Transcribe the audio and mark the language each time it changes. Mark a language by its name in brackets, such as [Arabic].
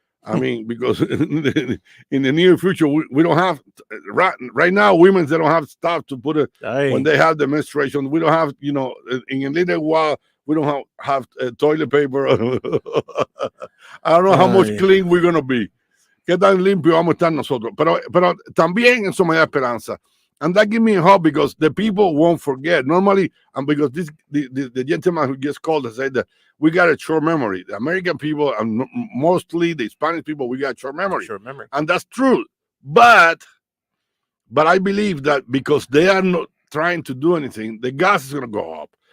[English] I mean, because in the near future, we don't have, right now, women, they don't have stuff to put it when they have the menstruation. We don't have, in a little while, we don't have toilet paper. I don't know how much clean we're going to be. [Spanish] Qué tan limpio vamos a estar nosotros. Pero también eso me da esperanza. [English] And that gives me hope because the people won't forget. Normally, and because the gentleman who just called and said that we got a short memory. The American people, and mostly the Spanish people, we got short memory. And that's true. But I believe that because they are not trying to do anything, the gas is going to go up.